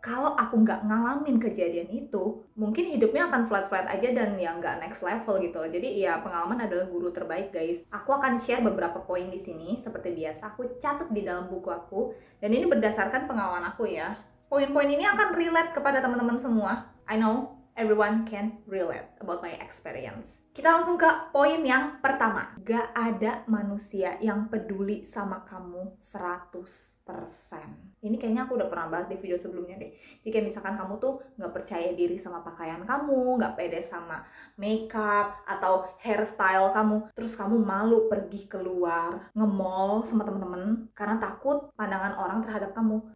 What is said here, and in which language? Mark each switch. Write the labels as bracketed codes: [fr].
[id] Kalau aku nggak ngalamin kejadian itu, mungkin hidupnya akan flat-flat aja dan ya nggak next level gitu loh. Jadi ya pengalaman adalah guru terbaik guys. Aku akan share beberapa poin di sini seperti biasa. Aku catat di dalam buku aku, dan ini berdasarkan pengalaman aku ya. Poin-poin ini akan relate kepada teman-teman semua. [en] I know everyone can relate about my experience. [id] Kita langsung ke poin yang pertama. Gak ada manusia yang peduli sama kamu 100%. Ini kayaknya aku udah pernah bahas di video sebelumnya deh. Jadi kayak misalkan kamu tuh gak percaya diri sama pakaian kamu, gak pede sama makeup atau hairstyle kamu, terus kamu malu pergi keluar, nge-mall sama temen-temen karena takut pandangan orang terhadap kamu.